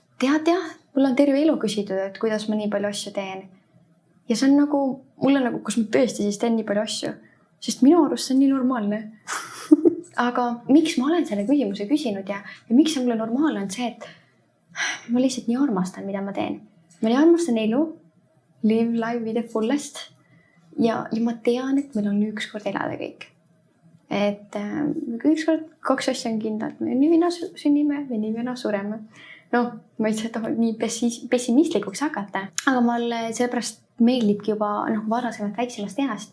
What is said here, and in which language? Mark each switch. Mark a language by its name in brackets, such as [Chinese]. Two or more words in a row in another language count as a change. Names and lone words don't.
[Estonian] Tead, mul on terve elu küsitud, et kuidas ma nii palju asju teen. Ja see on nagu, mul on nagu, kus ma tõesti siis teen nii palju asju, sest minu arust see on nii normaalne. Aga miks ma olen selle küsimuse küsinud ja miks see mulle normaalne on see, et ma lihtsalt nii armastan, mida ma teen. Ma nii armastan elu, [English] live life with the fullest [Estonian] ja ma tean, et meil on ükskord elada kõik. Et ükskord 2 asja on kindlad, me nii vina sünnime ja nii vina sureme. No, ma ei saa nii pessimistlikuks hakata, aga mulle sellepärast meeldibki juba varasemalt väiksemast east.